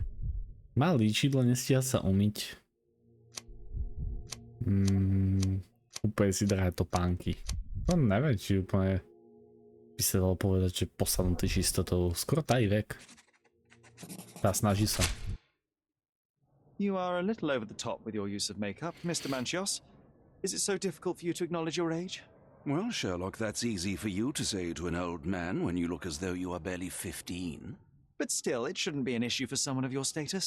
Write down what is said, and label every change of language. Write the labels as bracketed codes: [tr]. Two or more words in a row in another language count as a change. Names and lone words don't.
[sk] Má líčidlo, nestíha sa umyť. Úplne si drahé topánky. No neviem, či úplne by sa dalo povedať, že posadnutý čistotou. Skoro tají vek. Tá snaží sa. [en] You are a little over the top with your use of makeup, Mr. Manchios. Is it so difficult for you to acknowledge your age? Well, Sherlock, that's easy for you to say to an old man when you look as though you are barely 15. But still, it shouldn't be an issue for someone of your status.